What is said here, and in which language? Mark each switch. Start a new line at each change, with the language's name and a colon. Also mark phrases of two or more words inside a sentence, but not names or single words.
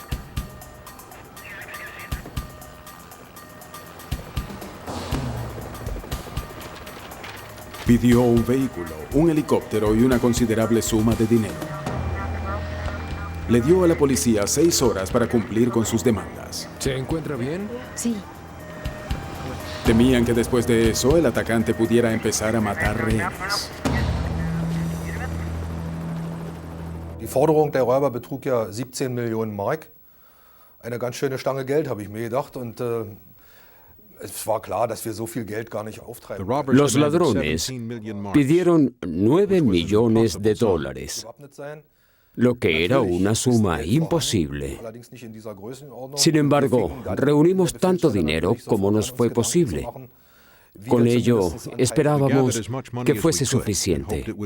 Spanish: Pidió un vehículo, un helicóptero y una considerable suma de dinero. Le dio a la policía 6 horas para cumplir con sus demandas. ¿Se encuentra bien? Sí. Temían que después de eso el atacante pudiera empezar a matar rehenes.
German: Die Forderung der Räuber betrug ja 17 Millionen Mark. Eine ganz schöne Stange Geld, habe ich mir gedacht. Und es war klar, dass wir so viel Geld gar nicht auftreiben.
Spanish: Los ladrones pidieron 9 millones de dólares, lo que era una suma imposible. Sin embargo, reunimos tanto dinero como nos fue posible. Con ello, esperábamos que fuese suficiente.